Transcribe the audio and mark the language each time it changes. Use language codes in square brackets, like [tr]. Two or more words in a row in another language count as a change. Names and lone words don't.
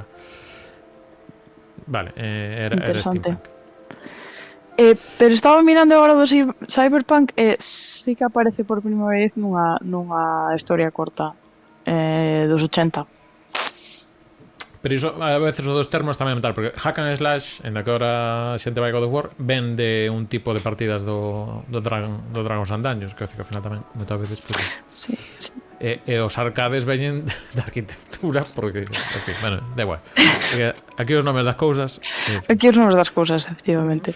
[gl] Vale, era Interesante. steampunk. Pero estaba mirando agora do Cyberpunk e sí que aparece por primeira vez nunha historia corta dos 80. Pero iso, a veces os dos termos tamén mental, porque [en] hack and slash, [gl] en da que ahora a xente vai God of War, ven de un tipo de partidas do Dragons and Dungeons, que ao final tamén moitas veces pues, Sí, sí. e os arcades veñen da arquitectura, porque, en fin, bueno, da igual. Porque aquí os nomes das cousas, en fin. Aquí os nomes das cousas, efectivamente.